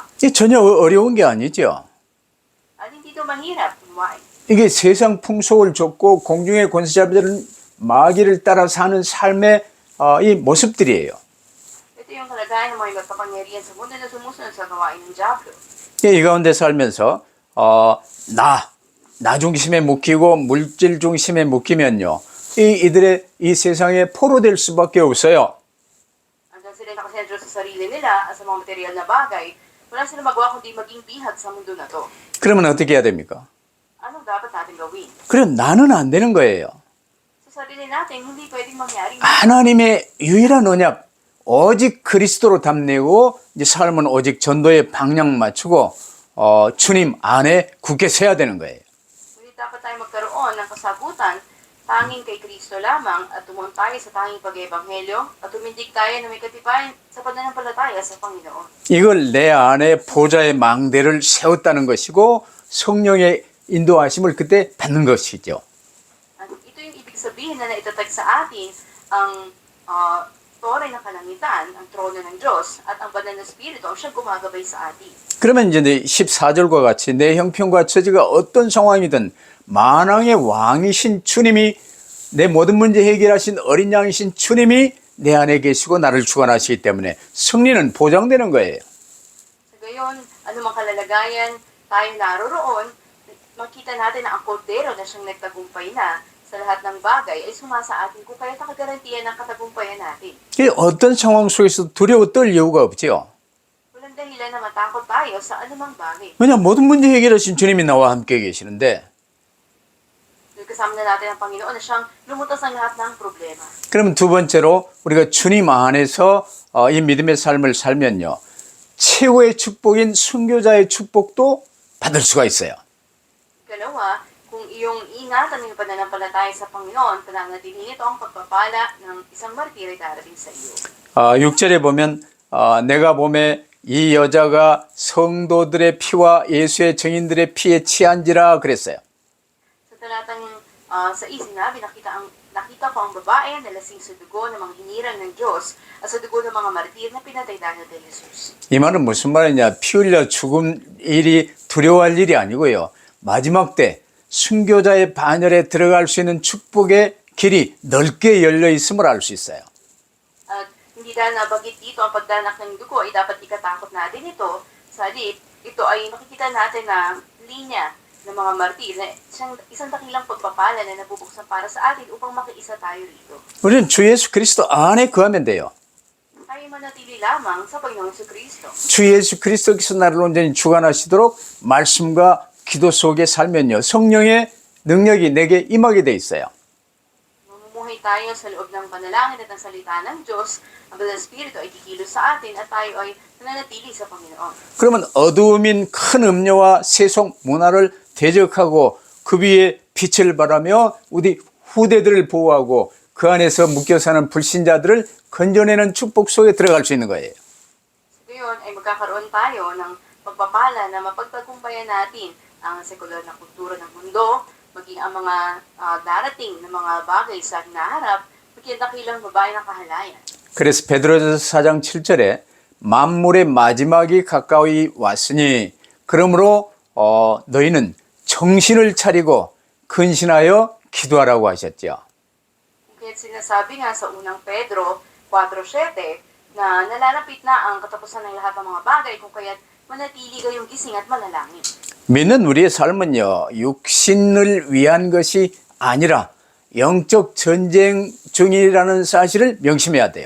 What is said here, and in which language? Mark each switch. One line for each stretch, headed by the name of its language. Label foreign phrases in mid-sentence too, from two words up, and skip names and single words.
Korean: 이게 전혀 어려운 게 아니죠.
Filipino: At hindi ito mahirap, why?
Korean: 이게 세상 풍속을 줬고 공중의 권세자들은 마귀를 따라 사는 삶의 이 모습들이에요.
Filipino: Ito yung kalagayan ng mga magpapangyarihan sa mundo na sumusunod sa gawain ng Diablo.
Korean: 이 가운데 살면서 나 중심에 묶이고 물질 중심에 묶이면요, 이들의 이 세상에 포로될 수밖에 없어요.
Filipino: Hanggang sila nakasentro sa sarili nila at sa mga material na bagay, wala silang magawa kundi maging bihag sa mundo na to.
Korean: 그러면 어떻게 해야 됩니까?
Filipino: Anong dapat natin gawin?
Korean: 그럼 나는 안 되는 거예요.
Filipino: Sa sarili natin, hindi pwedeng mangyari.
Korean: 하나님의 유일한 언약, 오직 그리스도로 담내고 이제 삶은 오직 전도의 방향 맞추고 주님 안에 굳게 서야 되는 거예요.
Filipino: Ngunit dapat tayo magkaroon ng kasagutan tanging kay Kristo lamang at tumungon tayo sa tanging pag-ebanghelyo at tumindig tayo na may katibayan sa pananampalataya sa Panginoon.
Korean: 이걸 내 안에 보좌의 망대를 세웠다는 것이고 성령의 인도하심을 그때 받는 것이죠.
Filipino: At ito yung ibig sabihin na naitatag sa atin ang toray ng kalangitan, ang trono ng Diyos at ang banal na Espiritu ang siyang gumagabay sa atin.
Korean: 그러면 이제 14절과 같이 내 형편과 처지가 어떤 상황이든 만왕의 왕이신 주님이 내 모든 문제 해결하신 어린 양이신 주님이 내 안에 계시고 나를 주관하시기 때문에 승리는 보장되는 거예요.
Filipino: Sa gayon, anumang kalalagayan tayo naroroon, makita natin na ang kordero na siyang nagtagumpay na sa lahat ng bagay ay sumasa atin kung kaya nakagarantiyan ng katagumpayan natin.
Korean: 어떤 상황 속에서 두려워 떨 이유가 없죠.
Filipino: Walang dahilan na matakot tayo sa anumang bagay.
Korean: 왜냐하면 모든 문제 해결하신 주님이 나와 함께 계시는데
Filipino: Kasama na natin ang Panginoon na siyang lumutas ang lahat ng problema.
Korean: 그러면 두 번째로 우리가 주님 안에서 이 믿음의 삶을 살면요, 최고의 축복인 순교자의 축복도 받을 수가 있어요.
Filipino: Ikalawa, kung iyong ingatan ng pananampalataya sa Panginoon, pananatili nito ang pagpapala ng isang martir ay darating sa iyo.
Korean: 6절에 보면 내가 봄에 이 여자가 성도들의 피와 예수의 증인들의 피에 취한지라 그랬어요.
Filipino: Sa talatang sa sinabi, nakita ko ang babae na lasing sa dugo ng mga hinirang ng Diyos at sa dugo ng mga martir na pinatay dahil kay Jesus.
Korean: 이 말은 무슨 말이냐? 피 흘려 죽음 일이 두려워할 일이 아니고요. 마지막 때 순교자의 반열에 들어갈 수 있는 축복의 길이 넓게 열려 있음을 알 수 있어요.
Filipino: At hindi dahil nabanggit dito ang pagdanak ng dugo ay dapat ikatakot natin ito. Sa halip, ito ay makikita natin na linya ng mga martir na isang dakilang pagpapala na nabubuksan para sa atin upang makiisa tayo rito.
Korean: 우리는 주 예수 그리스도 안에 거하면 돼요.
Filipino: Tayo manatili lamang sa Panginoong Kristo.
Korean: 주 예수 그리스도께서 나를 온전히 주관하시도록 말씀과 기도 속에 살면요. 성령의 능력이 내게 임하게 돼 있어요.
Filipino: Mamumuhay tayo sa loob ng panalangin at ng salita ng Diyos. Ang Banal na Espiritu ay kikilos sa atin at tayo ay nananatili sa Panginoon.
Korean: 그러면 어두움인 큰 음료와 세속 문화를 대적하고 그 위에 빛을 발하며 우리 후대들을 보호하고 그 안에서 묶여 사는 불신자들을 건져내는 축복 속에 들어갈 수 있는 거예요.
Filipino: Ngayon ay magkakaroon tayo ng pagpapala na mapagtagumpayan natin ang sekular na kultura ng mundo, maging ang mga darating na mga bagay sa hinaharap, maging dakilang babae ng kahalayan.
Korean: 그래서 베드로전서 4장 7절에 만물의 마지막이 가까이 왔으니 그러므로 너희는 정신을 차리고 근신하여 기도하라고 하셨죠.
Filipino: Kaya sinasabi nga sa unang Pedro 4:7 na nalalapit na ang katapusan ng lahat ng mga bagay kung kaya't manatili kayong gising at manalangin.
Korean: 믿는 우리의 삶은요, 육신을 위한 것이 아니라 영적 전쟁 중이라는 사실을 명심해야 돼요.